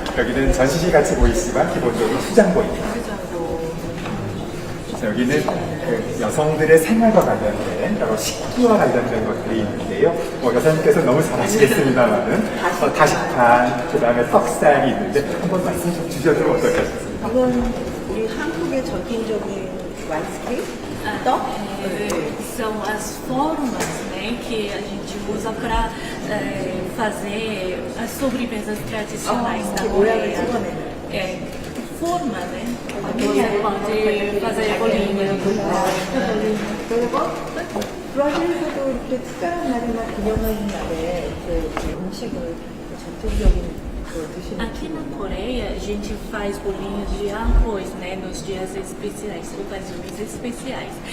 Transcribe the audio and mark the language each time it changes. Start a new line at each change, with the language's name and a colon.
Korean: 여기는 전시실 같이 보이지만 기본적으로 수장고입니다. 그래서 여기는 그 여성들의 생활과 관련된 여러 식기와 관련된 것들이 있는데요. 여사님께서 너무 잘 아시겠습니다만은 다시판, 그 다음에 떡상이 있는데 한번 말씀 좀 주셔도 어떨까싶습니다. 이건 우리 한국의 전통적인 완스케이프? 떡?
Portuguese: São as formas, né, que a gente usa para fazer as sobremesas tradicionais da
Korean: 모양을
Portuguese: Coreia.
Korean: 찍어내는.
Portuguese: Forma, né? Você pode fazer bolinhos.
Korean: 그리고 브라질에서도 이렇게 특별한 날이나 기념하는 날에 이렇게 음식을 전통적인 걸 드시는
Portuguese: Aqui na Coreia, a gente faz bolinhos de arroz, né, nos dias especiais, ocasiões especiais.